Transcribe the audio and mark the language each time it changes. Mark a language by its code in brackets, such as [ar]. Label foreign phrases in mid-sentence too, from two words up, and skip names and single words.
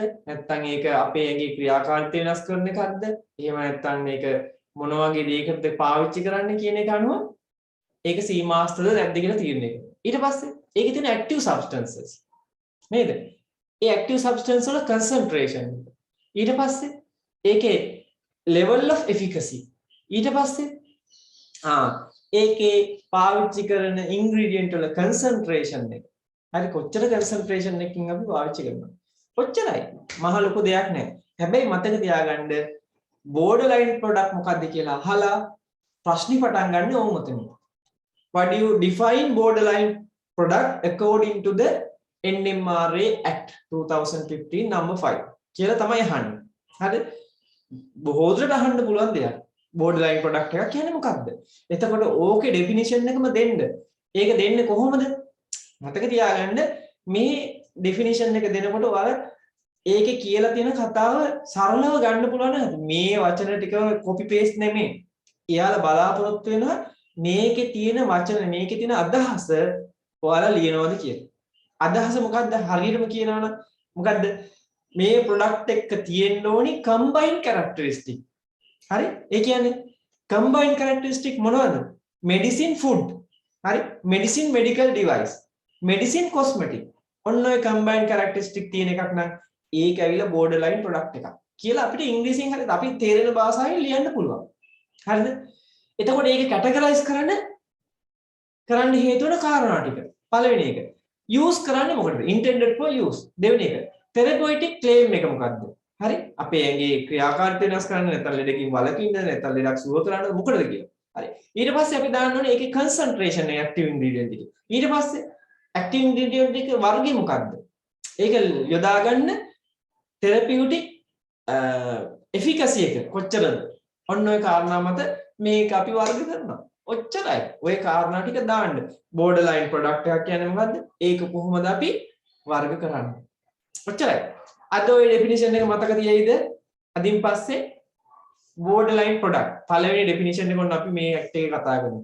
[si] නැත්නම් ඒක අපේ ඇඟේ ක්‍රියාකාරීත්වය වෙනස් කරන එකක්ද? එහෙම නැත්නම් මේක මොන වගේ දෙයකටද පාවිච්චි කරන්න කියන එක අනුව ඒක සීමාස්තද නැද්ද කියලා තීරණය කරනවා. ඊට පස්සේ ඒකේ තියෙන [en] active substances [si] නේද? ඒ [en] active substance [si] වල concentration. ඊට පස්සේ ඒකේ [en] level of efficacy. [si] ඊට පස්සේ ඒකේ පාවිච්චි කරන ingredient වල concentration එක. හරි කොච්චර concentration එකකින් අපි පාවිච්චි කරනවා. කොච්චරයි. මහ ලොකු දෙයක් නෑ. හැබැයි මතක තියාගන්න [en] borderline product [si] මොකක්ද කියලා අහලා ප්‍රශ්නේ පටන් ගන්න ඕම මෙතන. [en] What do you define borderline product according to the NMRA Act 2015 number 5 [si] කියලා තමයි අහන්නේ. හරි? බොහෝ දුරට අහන්න පුළුවන් දෙයක්. [en] borderline product [si] එක කියන්නේ මොකක්ද? එතකොට ඕකේ definition එකම දෙන්න. ඒක දෙන්නේ කොහොමද? මතක තියාගන්න මේ definition එක දෙනකොට ඔයාලා ඒකේ කියලා තියෙන කතාව සරලව ගන්න පුළුවන් නේද? මේ වචන ටික [en] copy paste [si] නෙමෙයි. එයාලා බලාපොරොත්තු වෙනවා මේකේ තියෙන වචන මේකේ තියෙන අදහස ඔයාලා ලියනවද කියලා. අදහස මොකද්ද? හරියටම කියනවනම් මොකද්ද? මේ product එක තියෙන්න ඕනි [en] combined characteristic. [si] හරි? ඒ කියන්නේ [en] combined characteristic [si] මොනවද? [en] medicine food. [si] හරි? [en] medicine medical device. medicine cosmetic. [si] ඔන්න ඔය [en] combined characteristic [si] තියෙන එකක් නම් ඒක ඇවිල්ලා [en] borderline product [si] එකක් කියලා අපිට ඉංග්‍රීසියෙන් හරියට අපි තේරෙන භාෂාවෙන් ලියන්න පුළුවන්. හරිද? එතකොට ඒක කැටගරයිස් කරන්න හේතු වෙන කාරණා ටික. පළවෙනි එක. use කරන්නේ මොකටද? [en] intended for use. [si] දෙවෙනි එක. [en] therapeutic claim [si] එක මොකද්ද? හරි? අපේ ඇඟේ ක්‍රියාකාරීත්වය වෙනස් කරන්න නැත්නම් ලෙඩකින් වළකින්න නැත්නම් ලෙඩක් සුව කරන්න මොකටද කියලා. හරි. ඊට පස්සේ අපි දාන්න ඕනේ ඒකේ concentration එක [en] active ingredient [si] එක. ඊට පස්සේ [en] active ingredient [si] එක වර්ගය මොකද්ද? ඒක යොදා ගන්න [en] therapeutic efficacy [si] එක කොච්චරද? ඔන්න ඔය කාරණා මත මේක අපි වර්ග කරනවා. ඔච්චරයි. ඔය කාරණා ටික දාන්න. [en] borderline product [si] එකක් කියන්නේ මොකද්ද? ඒක කොහොමද අපි වර්ග කරන්නේ? ඔච්චරයි. අද ඔය definition එක මතක තියයිද? අදින් පස්සේ [en] borderline product [si] පළවෙනි definition එක ඔන්න අපි මේ act එකේ කතා කරමු.